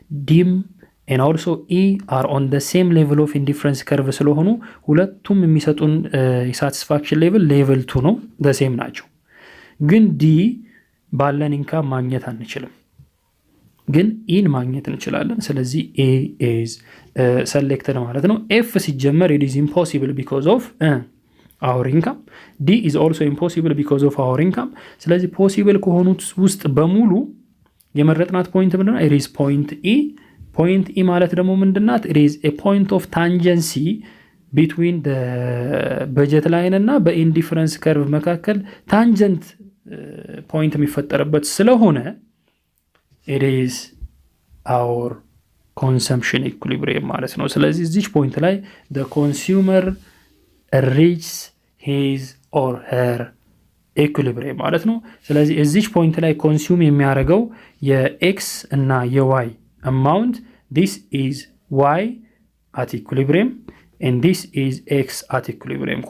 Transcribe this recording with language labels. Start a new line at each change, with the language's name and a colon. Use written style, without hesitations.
Amharic: dim and also e are on the same level of indifference curve ስለሆኑ ሁለቱም የሚሰጡን satisfaction level 2 ነው the same ናቸው ግን d ባለን ኢንካም ማግኘት አንችልም ግን e ማግኘት እንችላለን ስለዚህ a is selected ማለት ነው f ሲጀመር
English: it is impossible because of our income. D is also impossible because of our income.
Amharic: ስለዚህ possible ከሆኑት ውስጥ በሙሉ የመረጥናት ፖይንት ምንድነው?
English: it is point E.
Amharic: point E ማለት ደግሞ ምንድናት?
English: it is a point of tangency between the budget line
Amharic: እና በኢንዲፈረንስ ከርቭ መካከል ታንጀንት ፖይንት የሚፈጠርበት ስለሆነ
English: it is our consumption equilibrium ማለት ነው። ስለዚህ እዚህ ፖይንት ላይ the consumer reaches his or her equilibrium ማለት ነው። ስለዚህ እዚህ ፖይንት ላይ
Amharic: ኮንሱም የሚያደርገው የኤክስ እና የዋይ
English: amount, this is y at equilibrium and this is x at equilibrium.